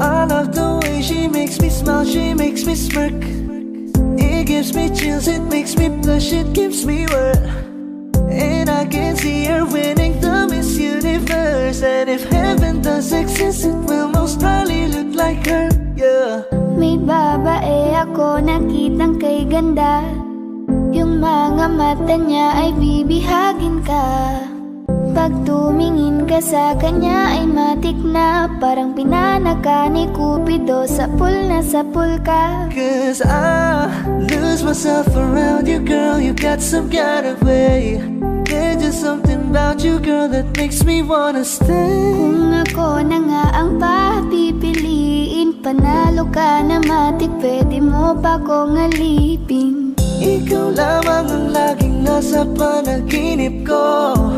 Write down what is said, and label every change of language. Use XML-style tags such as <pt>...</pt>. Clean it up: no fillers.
<en>love the way she makes me smile, she makes me smirk. It gives me chills, it makes me blush, it gives me worth. And I can see her winning the Miss Universe. And if heaven does exist, it will most probably look like her, yeah.</en> <tl>May babae ako nakitang kay ganda. Yung mga mata niya ay bibihagin ka. Pag tumingin ka sa kanya ay matik na. Parang pinanaka ni Cupido, sapul na sapul ka.</tl> <en>Cause I lose myself around you, girl. You got some kind of way. There's just something about you, girl, that makes me wanna stay.</en> <tl>Kung ako na nga ang papipiliin, panalo ka na matik, pwede mo pa kong alipin. Ikaw lamang ang laging nasa panaginip ko.</tl>